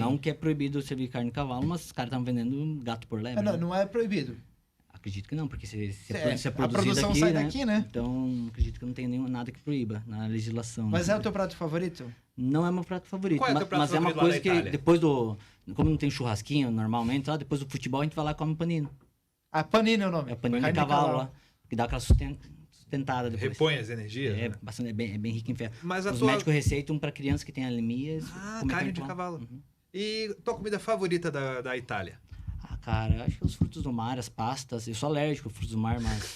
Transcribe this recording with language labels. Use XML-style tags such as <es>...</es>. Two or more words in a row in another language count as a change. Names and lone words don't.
<pt>Não que é proibido servir carne de cavalo, mas os caras estavam vendendo gato por lebre. né? Não é proibido. Acredito que não, porque se É, é a produzido produção aqui, sai né? daqui, né? Então, acredito que não tem nada que proíba na legislação. Mas né? é o teu prato favorito? Não é meu prato favorito. Qual é o teu prato mas é uma favorito lá coisa na que Itália? depois do... Como não tem churrasquinho normalmente, lá, depois do futebol a gente vai lá e come panino. Ah, panino é o nome. É panino Carne de cavalo lá. Que dá aquela sustentada depois. Repõe as energias, É, né? bastante, é bem rico em ferro. Mas a Os tua... médicos receitam para crianças que têm anemia. carne de cavalo. Uhum. E tua comida favorita da Itália? Ah, cara, acho que os frutos do mar, as pastas. Eu sou alérgico a frutos do mar, mas.</pt>